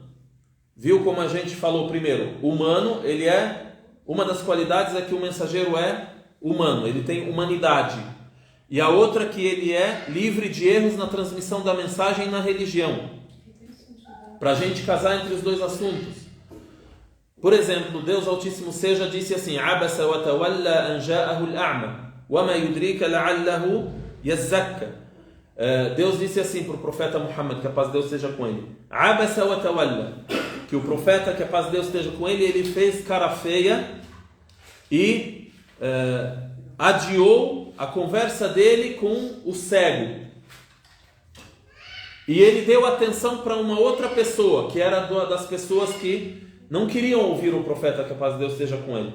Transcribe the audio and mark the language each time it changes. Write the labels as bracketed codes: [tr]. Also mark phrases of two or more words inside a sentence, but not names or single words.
[pt] Viu como a gente falou primeiro? Humano, uma das qualidades é que o mensageiro é humano, ele tem humanidade. E a outra que ele é livre de erros na transmissão da mensagem e na religião. Para a gente casar entre os dois assuntos. Por exemplo, Deus Altíssimo disse assim: [ar] عبس وتولى أن جاءه الأعمى وما يدريك لعله يزكى. [pt] Deus disse assim para o profeta Muhammad, que a paz de Deus esteja com ele: [ar] عبس وتولى, [pt] que o profeta, que a paz de Deus esteja com ele, ele fez cara feia e adiou a conversa dele com o cego. E ele deu atenção para uma outra pessoa, que era das pessoas que não queriam ouvir o profeta, que a paz de Deus esteja com ele.